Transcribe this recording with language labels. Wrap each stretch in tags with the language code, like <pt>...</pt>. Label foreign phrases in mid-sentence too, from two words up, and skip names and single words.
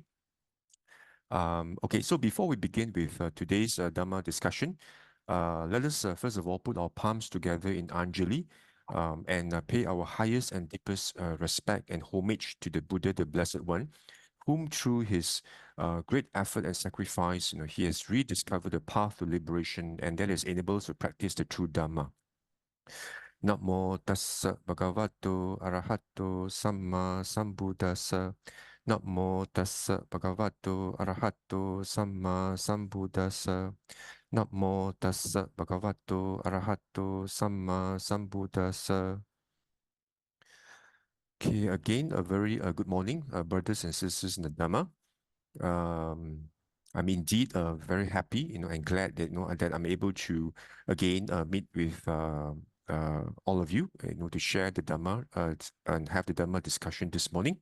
<en>Okay, so before we begin with today's Dhamma discussion, let us first of all put our palms together in Anjali and pay our highest and deepest respect and homage to the Buddha, the Blessed One, whom through his great effort and sacrifice, he has rediscovered the path to liberation, and that is enabled to practice the true Dhamma.</en> <pi>Namo tassa bhagavato arahato samma sambuddhassa. Namo tassa bhagavato arahato samma sambuddhassa. Namo tassa bhagavato arahato samma sambuddhassa.</pi> <en>Okay, again, a very good morning, brothers and sisters in the Dhamma. I'm indeed very happy, and glad that that I'm able to again meet with all of you, to share the Dhamma and have the Dhamma discussion this morning.</en>